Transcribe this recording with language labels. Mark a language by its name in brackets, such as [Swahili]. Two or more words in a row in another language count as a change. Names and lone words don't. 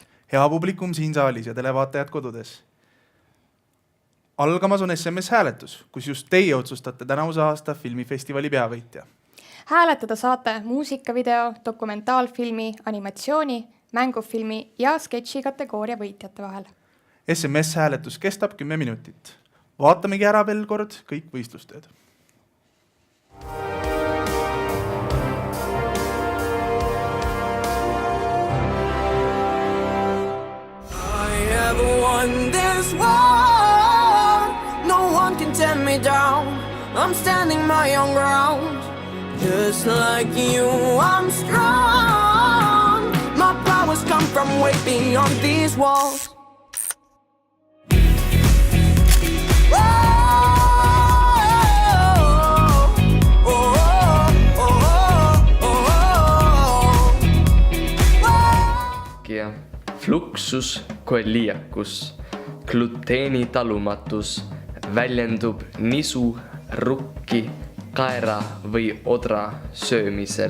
[Estonian] Hea publikum siin saalis ja televaatajad kodudes. Algamas on SMS hääletus, kus just teie otsustate tänavuse aasta filmifestivali peavõitja. Hääletada saate muusikavideo, dokumentaalfilmi, animatsiooni, mängufilmi ja sketši kategooria võitjate vahel. SMS hääletus kestab 10 minutit. Vaatamegi ära veel kord kõik võistlustööd. [English] I have won this war. No one can tear me down. I'm standing my own ground. Just like you, I'm strong. My powers come from way beyond these walls. [Latin] Fluxus coeliacus, [Estonian] gluteeni talumatus väljendub nisu, rukki, kaera või odra söömisel.